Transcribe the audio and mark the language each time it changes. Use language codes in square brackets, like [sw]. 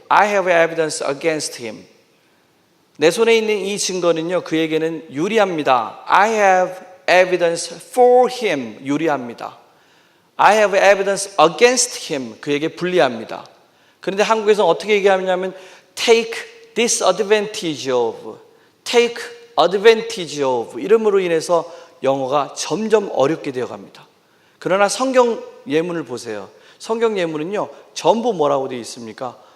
[en] I have evidence against him. [ko] 내 손에 있는 이 증거는요, 그에게는 유리합니다. [en] I have evidence for him. [ko] 유리합니다. [en] I have evidence against him. [ko] 그에게 불리합니다. 그런데 한국에서는 어떻게 얘기하냐면 [en] take disadvantage of, take advantage of [ko] 이름으로 인해서 영어가 점점 어렵게 되어갑니다. 그러나 성경 예문을 보세요. 성경 예문은요, 전부 뭐라고 되어 있습니까?